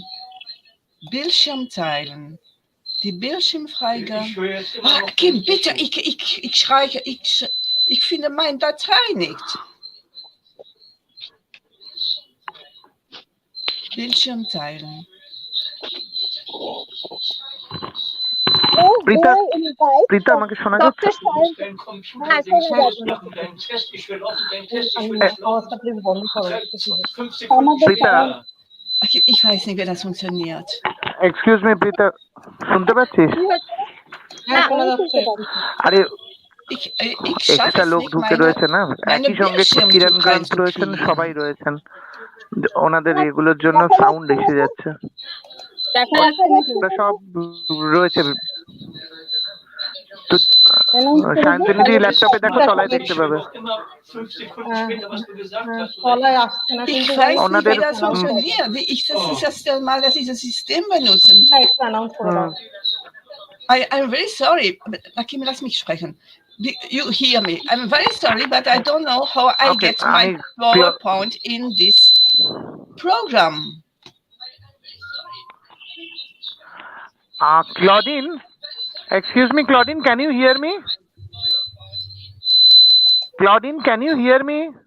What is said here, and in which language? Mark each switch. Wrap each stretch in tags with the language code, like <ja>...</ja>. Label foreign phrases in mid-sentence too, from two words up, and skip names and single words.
<de>Bildschirm teilen. Die Bildschirmfreigabe. Kim, bitte, ich schreie, ich finde meine Datei nicht. Bildschirm teilen.</de> <bn>Prita, আমাকে শোনা যাচ্ছে?</bn> <de>Ich weiß nicht, wie das funktioniert.</de> <en>Excuse me, Prita,</en> <bn>শুনতে পাচ্ছিস? আরে একটা লোক ঢুকে রয়েছে না, একই সঙ্গে কিরণ গ্রান্ট রয়েছেন, সবাই রয়েছেন, ওনাদের এগুলোর জন্য সাউন্ড এসে যাচ্ছে, সব রয়েছে। তো শান্তনী দি ল্যাপটপে দেখো দেখো, তলায় দেখতে পাবে।</bn> <de>Immer 5 Sekunden später, was du gesagt hast.</de> <bn>তলায় আসছে না,</bn> <de>Ich</de> <bn>কিন্তু</bn> <de>weiß nicht, wie</de> <bn>ওনাদের</bn> <de>das funktioniert. Das ist das erste Mal, dass ich das System benutze.</de> <bn>একটু অ্যানাউন্স করে দাও।</bn> <en>I'm very sorry. Akim,</en> <de>lass mich sprechen.</de> <en>You hear me. I'm very sorry, but I don't know how I Okay, get my PowerPoint in this program. Claudine, excuse me, Claudine, can you hear me? Claudine, can you hear me?</en>